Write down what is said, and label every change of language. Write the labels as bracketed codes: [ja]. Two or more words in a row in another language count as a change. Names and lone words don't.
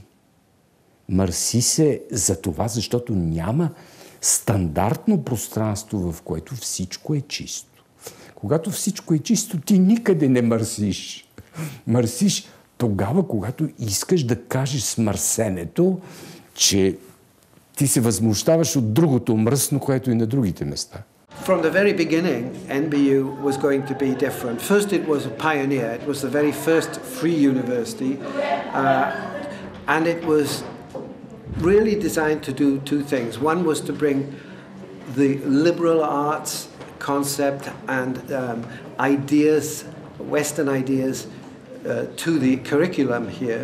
[bg] Мърси се за това, защото няма стандартно пространство, в което всичко е чисто. Когато всичко е чисто, ти никъде не мърсиш. Мърсиш тогава, когато искаш да кажеш с мърсенето, че ти се възмущаваш от другото мръсно, което е на другите места. [en] From the very beginning, NBU was going to be different. First, it was a pioneer. It was the very first free university, and it was really designed to do two things. One was to bring the liberal arts concept and ideas, Western ideas, to the curriculum here.